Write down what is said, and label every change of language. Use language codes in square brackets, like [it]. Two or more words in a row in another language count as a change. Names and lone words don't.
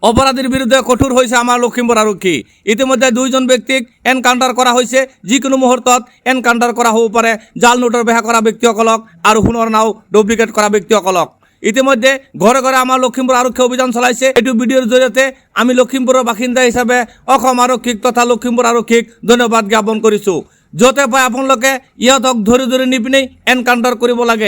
[as] অপরাধীর বিরুদ্ধে কঠোর হয়েছে আমার লক্ষিমপুর আরক্ষী। ইতিমধ্যে 2 জন ব্যক্তিক এনকাউন্টার করা হয়েছে। যিকোনো মুহূর্তত এনকাউন্টার করা হ'ব পাৰে জাল নোটৰ বেহা কৰা ব্যক্তিসকলক আৰু সোণৰ নাও ডুপ্লিকেট কৰা ব্যক্তিসকলক। ইতিমধ্যে ঘৰে ঘৰে আমাৰ লক্ষিমপুৰ আৰক্ষী অভিযান চলাইছে। এইটো ভিডিঅ'ৰ জৰিয়তে আমি লক্ষিমপুৰৰ বাসিন্দা হিচাপে অসম আৰক্ষীক তথা লক্ষিমপুৰ আৰক্ষীক ধন্যবাদ জ্ঞাপন কৰিছোঁ। য'তে পাই আপোনালোকে ইহঁতক ধৰি ধৰি নি পিনি এনকাউন্টাৰ কৰিব লাগে।